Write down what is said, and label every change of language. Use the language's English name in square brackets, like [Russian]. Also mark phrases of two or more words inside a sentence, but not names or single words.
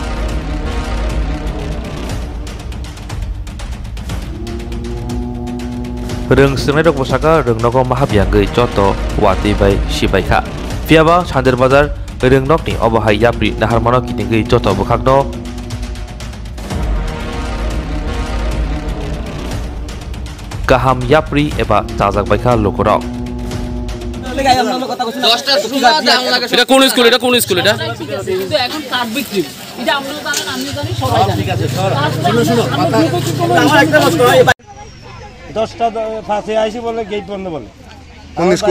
[Kok Borok] Rengsungnai rok bosaka Rengnogo mahabyangai joto wati bai sibaikha Fiaba Sandir Bazar Rengnokni obahai yapri naharmano kitingai joto bokakno Gaham yapri eba jajak baikha lokorok [Bangla] এটা কোন স্কুল? এটা কোন স্কুল? এটা এখন কার্ড বিক্রি, এটা আমরা জানেন, আমি জানি, সবাই জানে। ঠিক আছে, শুনো আমার একটা প্রশ্ন, 10টা 5-এ আইছি বলে গেট বন্ধ বলে। কোন স্কুল?